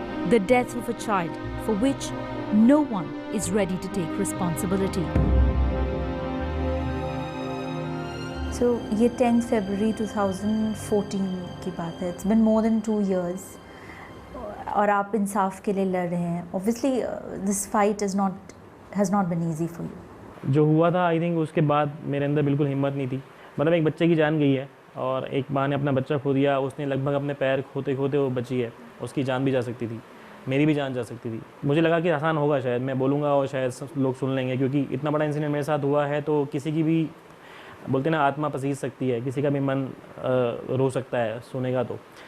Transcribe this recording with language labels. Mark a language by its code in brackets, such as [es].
[en] The death of a child for which no one is ready to take responsibility. So, [hi] ये 10th February 2014 की बात है. [en] It's been more than 2 years. [hi] और आप इंसाफ के लिए लड़ रहे हैं. [en] Obviously, this fight has not been easy for you. [hi] जो हुआ था, [en] I think [hi] उसके बाद मेरे अंदर बिल्कुल हिम्मत नहीं थी. मतलब एक बच्चे की जान गई है और एक माँ ने अपना बच्चा खो दिया. उसने लगभग अपने पैर खोते खोते वो बची है. उसकी जान भी जा सकती थी, मेरी भी जान जा सकती थी. मुझे लगा कि आसान होगा, शायद मैं बोलूँगा और शायद लोग सुन लेंगे, क्योंकि इतना बड़ा इंसिडेंट मेरे साथ हुआ है तो किसी की भी बोलते ना आत्मा पसीज सकती है, किसी का भी मन रो सकता है सुनेगा तो.